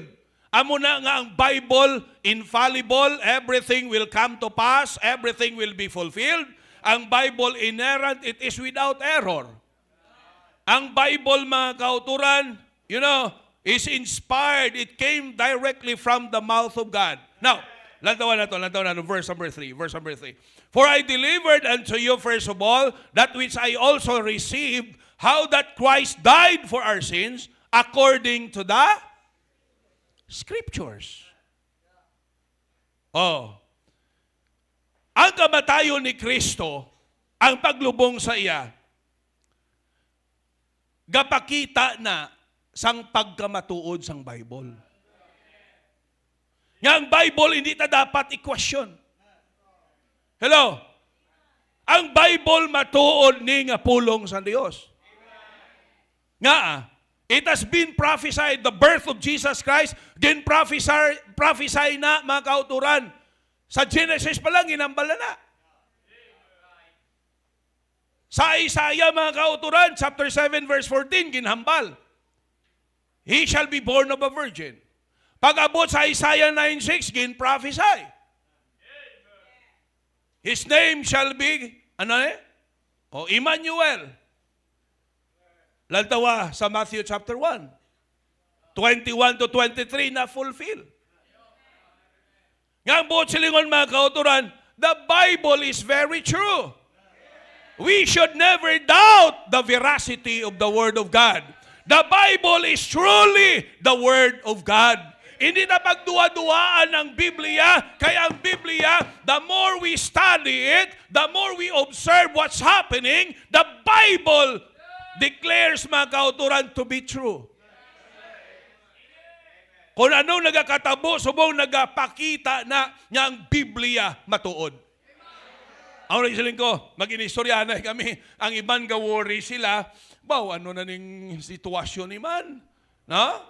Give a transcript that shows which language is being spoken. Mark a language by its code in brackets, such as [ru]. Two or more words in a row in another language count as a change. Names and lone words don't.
[hil] Amo na nga ang Bible, [en] infallible, everything will come to pass, everything will be fulfilled. Ang Bible, inerrant, it is without error. [hil] Ang Bible, mga kauturan, [en] is inspired. It came directly from the mouth of God. Now, [hil] lantawan na to, verse number 3. [en] For I delivered unto you first of all that which I also received, how that Christ died for our sins according to the Scriptures. [hil] Ang kamatayon ni Kristo, ang paglubong sa iya, gapakita na sang pagkamatuod sang Bible. Nga ang Bible, hindi ta dapat i-question. Hello? Ang Bible matuod ni nga pulong sa Dios. Nga, [en] it has been prophesied, the birth of Jesus Christ, prophesy [hil] na, mga kauturan. Sa Genesis pa lang, ginambala na. Sa Isaiah, mga kauturan, chapter 7, verse 14, ginhambal. [en] He shall be born of a virgin. [hil] Pag-abot sa Isaiah 9:6, gin-prophesy. [en] His name shall be, Emmanuel. [hil] Lantawa sa Matthew chapter 1. 21 to 23 na fulfill. Nga ang buot silingon, mga kauturan, [en] the Bible is very true. We should never doubt the veracity of the Word of God. The Bible is truly the Word of God. [hil] Hindi na pagduwa-duwaan ang Biblia, kaya ang Biblia, [en] the more we study it, the more we observe what's happening, the Bible declares, [hil] mga kauturan, [en] to be true. [hil] Kung anong nagakatabo, subong nagapakita na niya ang Biblia matuod. Ang nagsiling ko, mag-inistorya na kami, ang iban ga-worry sila, ano na ning sitwasyon ni man? No?